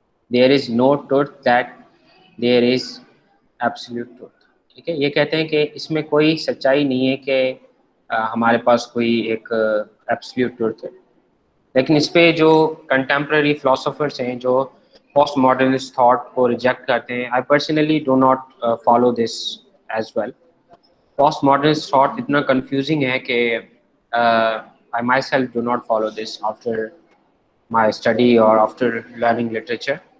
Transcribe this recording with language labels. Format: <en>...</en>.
<en>There is no truth that there is absolute truth.</en> <ur>ٹھیک ہے. یہ کہتے ہیں کہ اس میں کوئی سچائی نہیں ہے کہ ہمارے پاس کوئی ایک ایبسلیوٹ ٹروتھ ہے. لیکن اس پہ جو کنٹمپرری فلاسفرس ہیں جو پوسٹ ماڈرنسٹ تھاٹ کو ریجیکٹ کرتے ہیں,</ur> <en>I personally do not follow this as well. Post modernist thought</en> <ur>اتنا کنفیوزنگ ہے کہ</ur> <en>I myself do not follow this after my study or after learning literature.</en>